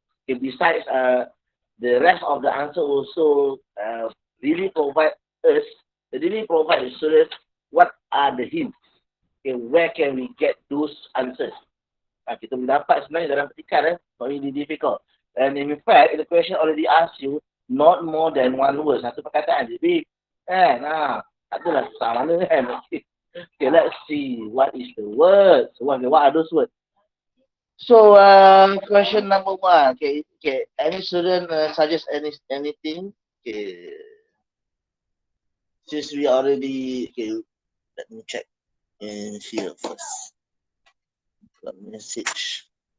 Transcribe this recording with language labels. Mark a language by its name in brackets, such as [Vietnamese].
[English] Okay, besides the rest of the answer also really provide students what are the hints. Okay, where can we get those answers? [Malay] Kita boleh dapat sebenarnya dalam petikan, [English] not really difficult. And in fact, the question already asked you not more than one word, [Malay] satu perkataan. Jadi, adalah susah mana kan? [English] Okay, let's see what is the words. What are those words? So, question number one. Okay. Any student suggest anything? Okay. Since we already, okay, let me check in here first. Message.